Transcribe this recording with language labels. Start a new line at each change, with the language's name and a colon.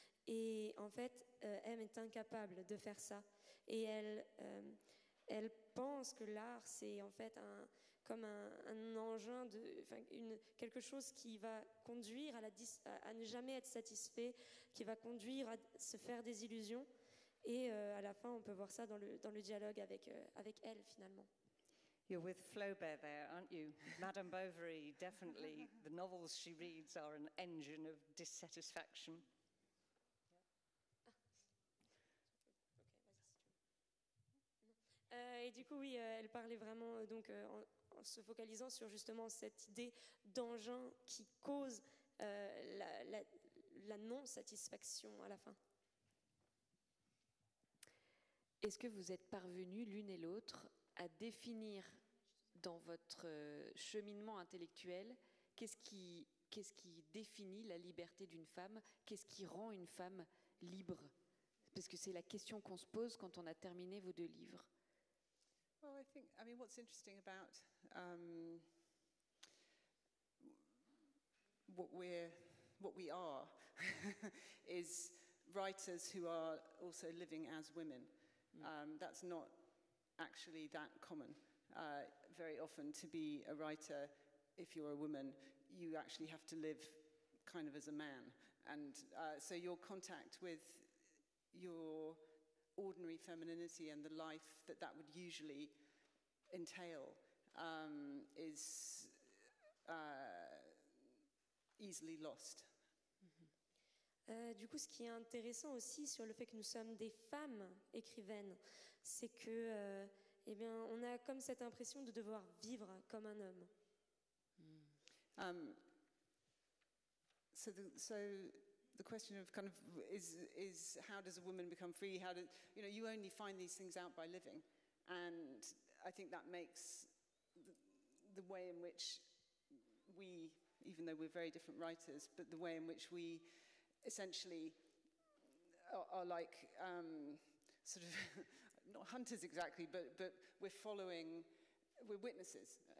French: Et en fait, M est incapable de faire ça. Et elle pense que l'art, c'est en fait comme un engin, quelque chose qui va conduire à ne jamais être satisfait, qui va conduire à se faire des illusions. Et à la fin, on peut voir ça dans le dialogue avec elle, finalement.
English: You're with Flaubert there, aren't you? Madame Bovary, definitely. The novels she reads are an engine of dissatisfaction.
French: Et du coup, oui, elle parlait vraiment donc en se focalisant sur justement cette idée d'engin qui cause la non-satisfaction à la fin. Est-ce que vous êtes parvenus l'une et l'autre à définir dans votre cheminement intellectuel qu'est-ce qui définit la liberté d'une femme, qu'est-ce qui rend une femme libre? Parce que c'est la question qu'on se pose quand on a terminé vos deux livres.
English: Well, I mean, what's interesting about what we are is writers who are also living as women. That's not actually that common. Very often, to be a writer, if you're a woman, you actually have to live kind of as a man. And so your contact with your ordinary femininity and the life that would usually entail is easily lost.
French: Du coup, ce qui est intéressant aussi sur le fait que nous sommes des femmes écrivaines, c'est que, eh bien, on a comme cette impression de devoir vivre comme un homme.
English: So the question of kind of is how does a woman become free? How do you only find these things out by living, and I think that makes the way in which we, even though we're very different writers, but the way in which we essentially are like sort of not hunters exactly, but we're witnesses.